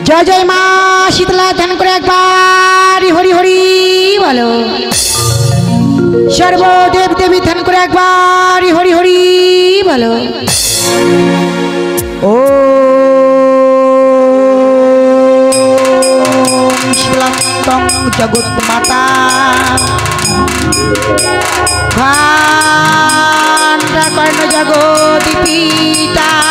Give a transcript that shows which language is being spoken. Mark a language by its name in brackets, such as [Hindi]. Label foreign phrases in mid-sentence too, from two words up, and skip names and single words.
[Bangla] জয় জয় মা শীতলা ধ্যান করে এক বার হরি হরি বোলো সর্বদেব দেবী ধ্যান করে এক বার হরি হরি বোলো [Sanskrit] ओम शीतलात्तम जगत माता भांडा कर्ण जगत पिता